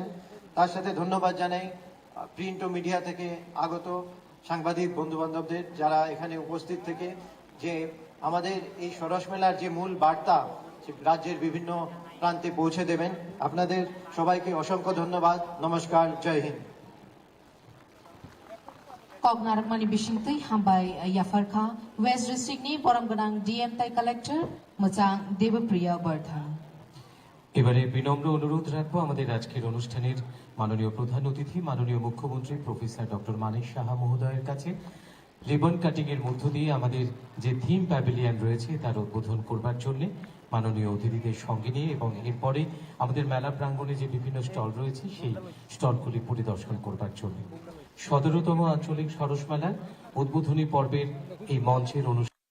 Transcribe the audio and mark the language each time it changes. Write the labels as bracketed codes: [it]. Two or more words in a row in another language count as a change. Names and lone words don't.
[bn] তার সাথে ধন্যবাদ জানাই প্রিন্ট ও মিডিয়া থেকে আগত সাংবাদিক বন্ধু বান্ধবদের যারা এখানে উপস্থিত থেকে যে আমাদের এই সরস মেলার যে মূল বার্তা রাজ্যের বিভিন্ন প্রান্তে পৌঁছে দেবেন। আপনাদের সবাইকে অসংখ্য ধন্যবাদ। নমস্কার, জয় হিন্দ। [trp] Kognar mani bisingtui hambai yafarkha West District ni Boramganang DM Tai Collector Mochang Devapriya Bardhan। [bn] এবারে বিনম্র অনুরোধ রাখবো আমাদের আজকের অনুষ্ঠানের মাননীয় প্রধান অতিথি মাননীয় মুখ্যমন্ত্রী প্রফেসর ডক্টর মানিক সাহা মহোদয়ের কাছে [en] ribbon cutting [bn] এর মধ্য দিয়ে আমাদের যে [en] theme pavilion [bn] রয়েছে তার উদ্বোধন করবার জন্য মাননীয় অতিথিদের সঙ্গে নিয়ে এবং এরপরে আমাদের মেলা প্রাঙ্গণে যে বিভিন্ন স্টল রয়েছে সেই স্টলগুলি পরিদর্শন করবার জন্য 17তম আঞ্চলিক সরস মেলার উদ্বোধনী পর্বের এই মঞ্চের অনুষ্ঠান